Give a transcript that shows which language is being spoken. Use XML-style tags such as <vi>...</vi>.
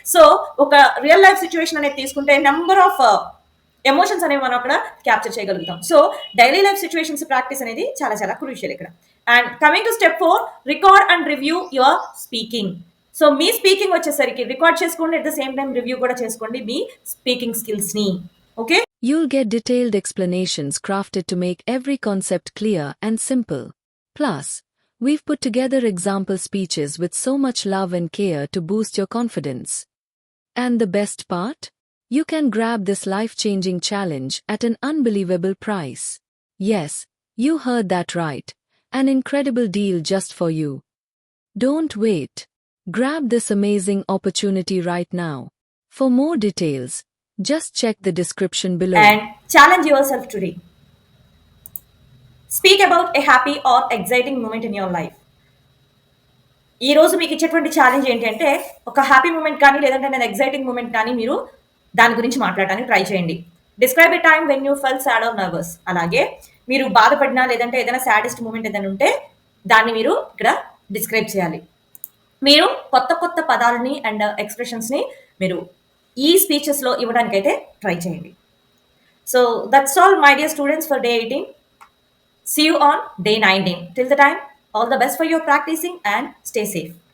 <te>So ఒక real life situation అనేది తీసుకుంటే నెంబర్ ఆఫ్ ఎమోషన్స్ అనేవి మనం అక్కడ క్యాప్చర్ చేయగలుగుతాం. So daily life situations practice అనేది చాలా చాలా క్రూషియల్ ఇక్కడ.</te> <en>And coming to step 4, record and review your speaking.</en> <te>So మీ speaking వచ్చేసరికి రికార్డ్ చేసుకోండి,</te> <en>at the same time</en> <te>review కూడా చేసుకోండి మీ స్పీకింగ్ స్కిల్స్ని. Okay,</te> <en>You'll get detailed explanations crafted to make every concept clear and simple. Plus, we've put together example speeches with so much love and care to boost your confidence. And the best part? You can grab this life-changing challenge at an unbelievable price. Yes, you heard that right. An incredible deal just for you. Don't wait. Grab this amazing opportunity right now. For more details, just check the description below. and challenge yourself today. Speak about a happy or exciting moment in your life.</en> <te>ఈ రోజు మీకు ఇచ్చేటువంటి challenge ఏంటి అంటే ఒక happy moment కానీ లేదంటే నేను ఎగ్జైటింగ్ మూమెంట్ కానీ మీరు దాని గురించి మాట్లాడడానికి ట్రై చేయండి.</te> <en>Describe a time when you felt sad or nervous.</en> <te>అలాగే మీరు బాధపడినా లేదంటే ఏదైనా సాడెస్ట్ మూమెంట్ ఏదైనా ఉంటే దాన్ని మీరు ఇక్కడ డిస్క్రైబ్ చేయాలి. మీరు కొత్త కొత్త పదాలని అండ్ ఎక్స్ప్రెషన్స్ని మీరు ఈ స్పీచెస్లో ఇవ్వడానికైతే ట్రై చేయండి.</te> <en>So that's all my dear students for day 18. See you on day 19. Till the time, all the best for your practicing and stay safe.</en>